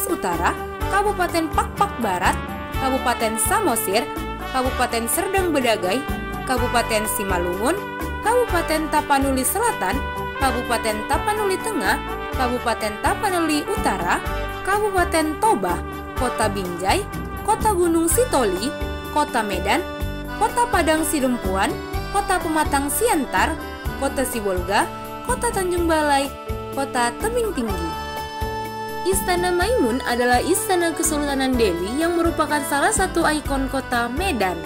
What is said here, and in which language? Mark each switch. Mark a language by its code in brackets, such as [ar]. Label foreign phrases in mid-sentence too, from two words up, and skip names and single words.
[id] Utara, Kabupaten Pakpak Barat, Kabupaten Samosir, Kabupaten Serdang Bedagai, Kabupaten Simalungun, Kabupaten Tapanuli Selatan, Kabupaten Tapanuli Tengah, Kabupaten Tapanuli Utara, Kabupaten Toba, Kota Binjai, Kota Gunung Sitoli, Kota Medan, Kota Padang Sidempuan, Kota Pematang Siantar, Kota Sibolga, Kota Tanjung Balai, Kota Tebing Tinggi. Istana Maimun adalah istana Kesultanan Delhi yang merupakan salah satu ikon kota Medan.